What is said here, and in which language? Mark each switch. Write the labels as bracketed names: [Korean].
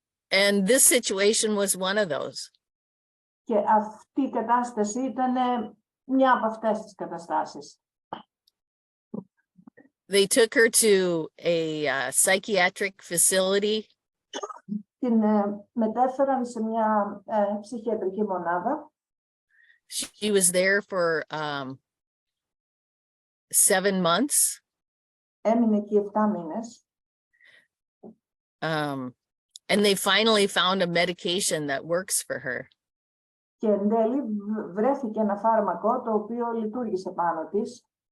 [English] And this situation was one of those. [Greek] Και αυτή η κατάσταση ήταν μια από αυτές τις καταστάσεις. [English] They took her to a psychiatric facility. [Greek] Την μετέφεραν σε μια ψυχιατρική μονάδα. [English] She was there for 7 months. [Greek] Έμεινε εκεί 7 μήνες. [English] And they finally found a medication that works for her. [Greek] Και εν τέλει βρέθηκε ένα φάρμακο το οποίο λειτουργήσε πάνω της.